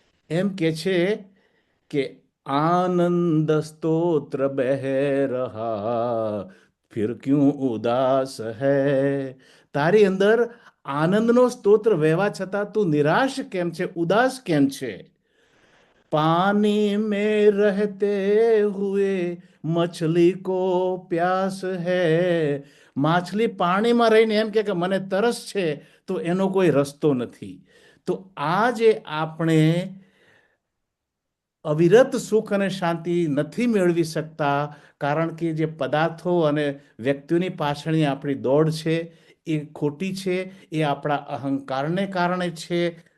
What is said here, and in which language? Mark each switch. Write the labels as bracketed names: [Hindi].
[Gujarati] એમ કે છે કે [Hindi] આનંદ સ્તોત્ર બહ રહા ફિર ક્યું ઉદાસ હૈ. [Gujarati] તારી અંદર આનંદનો સ્તોત્ર વહેવા છતાં તું નિરાશ કેમ છે, ઉદાસ કેમ છે? [Hindi] पानी में रहते हुए मछली को प्यास है. [Gujarati] માછલી પાણીમાં રહીને એમ કે મને તરસ છે, તો એનો કોઈ રસ્તો નથી. તો આ જે આપણે અવિરત સુખ અને શાંતિ નથી મેળવી શકતા, કારણ કે જે પદાર્થો અને વ્યક્તિઓની પાછળની આપણી દોડ છે એ ખોટી છે, એ આપણા અહંકારને કારણે છે.